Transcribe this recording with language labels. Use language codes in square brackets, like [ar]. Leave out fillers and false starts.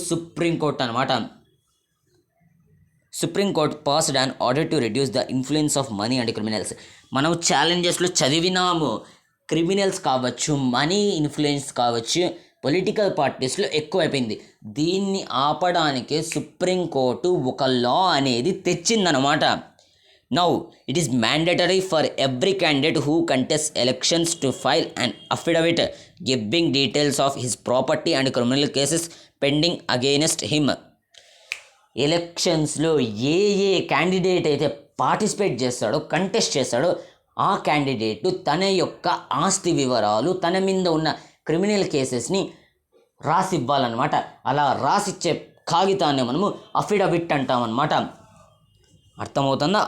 [en] Supreme court అనమాట. Supreme court passed an order to reduce the influence of money and criminals. [te] మనం ఛాలెంజెస్లో చదివినాము, criminals కావచ్చు, money influence కావచ్చు, political పార్టీస్లో ఎక్కువైపోయింది. దీన్ని ఆపడానికే సుప్రీంకోర్టు ఒక లా అనేది తెచ్చిందనమాట. [en] Now, it is mandatory for every candidate who contests elections to file an affidavit giving details of his property and criminal cases pending against him. [te] ఎలక్షన్స్లో ఏ candidate అయితే participate చేస్తాడో, contest చేస్తాడో, ఆ క్యాండిడేట్ తన యొక్క ఆస్తి వివరాలు, తన మీద ఉన్న క్రిమినల్ కేసెస్ని రాసి ఇవ్వాలన్నమాట. అలా రాసిచ్చే కాగితాన్ని మనము అఫిడవిట్ అంటామన్నమాట. అర్థమవుతుందా?